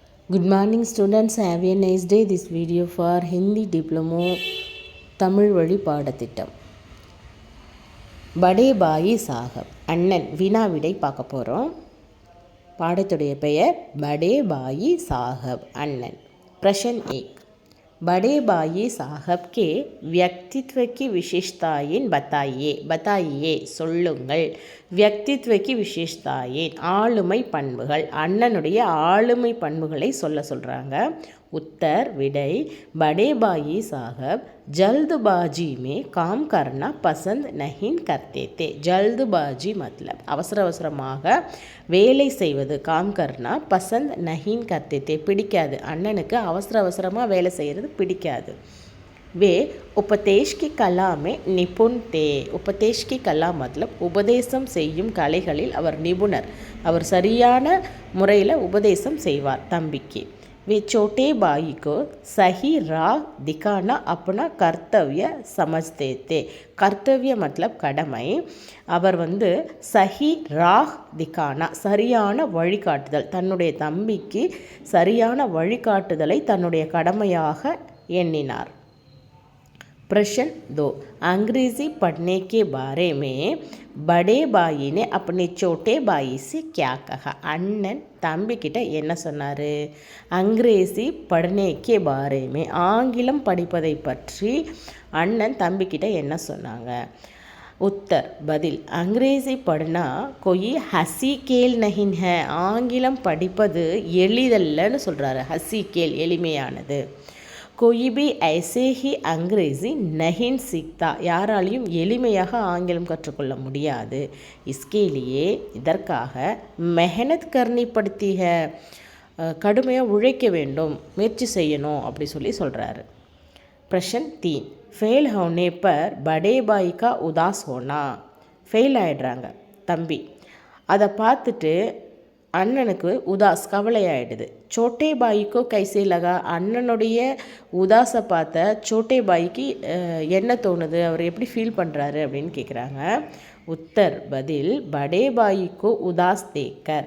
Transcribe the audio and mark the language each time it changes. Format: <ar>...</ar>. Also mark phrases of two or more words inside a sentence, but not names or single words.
<en>Good morning students, have a nice day. This video for Hindi Diploma</en> <ta>தமிழ் வழி பாடத்திட்டம். படே பாயி சாஹப் அண்ணன் வினாவிடை பார்க்க போகிறோம். பாடத்துடைய பெயர் படே பாயி சாஹப் அண்ணன்.</ta> <hi>प्रश्न 1, बड़े भाई साहब के व्यक्तित्व की विशेषताएं बताइए சொல்லுங்கள். व्यक्तित्व की विशेषताएं</hi> <ta>ஆளுமை பண்புகள், அண்ணனுடைய ஆளுமை பண்புகளை சொல்கிறாங்க.</ta> <hi>उत्तर विडை, बड़े भाई साहब जल्दबाजी में काम करना पसंद नहीं करते थे. जल्दबाजी मतलब</hi> <ta>அவசரமாக வேலை செய்வது.</ta> <hi>काम करना पसंद नहीं करते थे பிடிக்காது.</hi> <ta>அண்ணனுக்கு அவசரமாக வேலை செய்கிறது பிடிக்காது.</ta> <hi>वे उपदेश की कला में निपुण थे. उपदेश की कला मतलब</hi> <ta>உபதேசம் செய்யும் கலைகளில் அவர் நிபுணர். அவர் சரியான முறையில் உபதேசம் செய்வார் தம்பிக்கு.</ta> <hi>वे छोटे भाई को सही राह दिखाना अपना कर्तव्य समझते थे. कर्तव्य मतलब கடமை.</hi> <ta>அவர்</ta> <hi>सही राह दिखाना</hi> <ta>சரியான வழிகாட்டுதல், தன்னுடைய தம்பிக்கு சரியான வழிகாட்டுதலை தன்னுடைய கடமையாக எண்ணினார்.</ta> <hi>प्रश्न 2, अंग्रेज़ी पढ़ने के बारे में बड़े भाई ने अपने छोटे भाई से क्या कहा.</hi> <ta>அண்ணன் தம்பி கிட்ட என்ன சொன்னார்?</ta> <hi>अंग्रेज़ी पढ़ने के बारे में</hi> <ta>ஆங்கிலம் படிப்பதை பற்றி அண்ணன் தம்பி கிட்ட என்ன சொன்னாங்க?</ta> <hi>उत्तर பதில், अंग्रेज़ी पढ़ना कोई हसी खेल नहीं है.</hi> <ta>ஆங்கிலம் படிப்பது எளிதல்லன்னு சொல்கிறாரு.</ta> <hi>हसी खेल எளிமையானது. कोई भी ऐसे ही अंग्रेज़ी नहीं सीखता.</hi> <ta>யாராலையும் எளிமையாக ஆங்கிலம் கற்றுக்கொள்ள முடியாது.</ta> <hi>इसके लिए இதற்காக मेहनत करनी पड़ती है.</hi> <ta>கடுமையாக உழைக்க வேண்டும், முயற்சி செய்யணும் அப்படி சொல்கிறாரு.</ta> <hi>प्रश्न 3, फेल होने पर बड़े भाई का उदास होना.</hi> <ta>ஃபெயில் ஆகிடுறாங்க தம்பி, அதை பார்த்துட்டு அண்ணனுக்கு உதாஸ் கவலையாயிடுது.</ta> <hi>छोटे भाई को कैसे लगा.</hi> <ta>அண்ணனுடைய உதாஸை பார்த்த சோட்டே பாய்க்கு என்ன தோணுது, அவர் எப்படி ஃபீல் பண்ணுறாரு அப்படின்னு கேட்குறாங்க.</ta> <hi>उत्तर பதில், बड़े भाई को उदास देखकर.</hi>